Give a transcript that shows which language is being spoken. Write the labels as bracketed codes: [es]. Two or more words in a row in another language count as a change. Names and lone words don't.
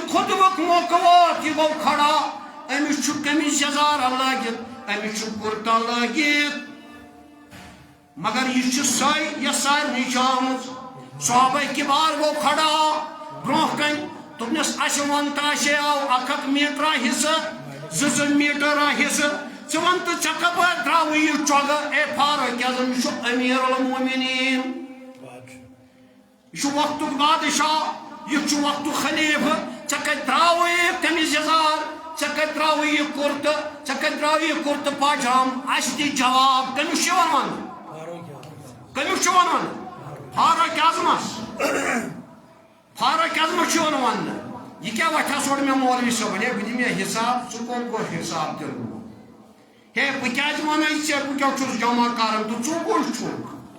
[ks] خطبک موقع ووت یہ گو کھڑا امس چھ قمیض یزار لگت امس چھ کرتا لگت مگر یہ سہ سارے آمت صحابہ کبار گو کھڑا برہ کن دوپنس اس ون تاشے آو اک میٹر حصہ زن میٹر حصہ ثہ ون تو ژے کپٲرۍ ترٛاوٕ یہِ چۄگہٕ اے فاروق اعظم یہِ چھُ امیر المومنین یہ وقتک بادشاہ یہ وقتک خلیفہ ژے کتہِ ترٛاوٕیکھ قمیض یزار ژے کتہِ ترٛاوٕیکھ کُرتہٕ ژے کتہِ ترٛاوٕیکھ کُرتہٕ پاجام اسہِ دِ جواب کٔمِس چھُ یِوان وننہٕ کٔمِس چھُ یِوان وننہٕ فاروق اعظمس فاروق اعظمس چھُ یِوان وننہٕ یہ کیا وتھا سوڑ مےٚ مولوی صٲبن ہے بہٕ دِمہٕ مےٚ حساب ژٕ کوٚت گوٚو حساب دِنہٕ ہے بہٕ کیٛازِ وَنَے ژےٚ بہٕ کیٛاہ چھُس جمع کران تہٕ ژٕ کُس چھُکھ